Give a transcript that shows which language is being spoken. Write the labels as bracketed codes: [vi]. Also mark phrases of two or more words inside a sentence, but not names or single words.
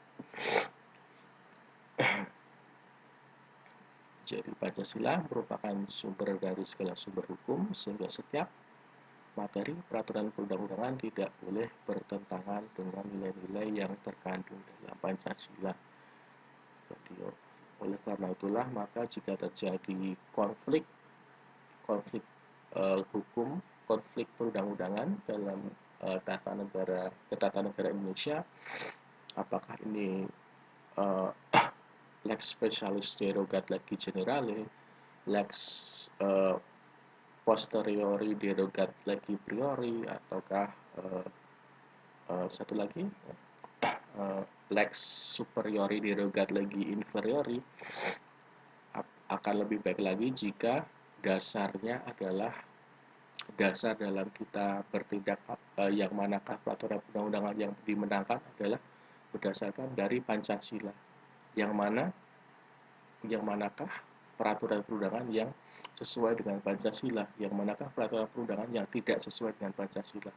[id] Jadi Pancasila merupakan sumber dari segala sumber hukum, sehingga setiap materi peraturan perundang-undangan tidak boleh bertentangan dengan nilai-nilai yang terkandung dalam Pancasila. Jadi oleh karena itulah maka jika terjadi konflik hukum, konflik perundang-undangan dalam ketatanegaraan Indonesia, apakah ini [la] lex specialis derogat legis generale, lex posteriori derogat legi priori, [id] ataukah satu lagi [la] lex superiori derogat legi inferiori, [id] akan lebih baik lagi jika dasarnya adalah dasar dalam kita bertindak yang manakah peraturan perundang-undangan yang dimenangkan adalah berdasarkan dari Pancasila, yang manakah peraturan perundangan yang sesuai dengan Pancasila, yang manakah peraturan perundangan yang tidak sesuai dengan Pancasila.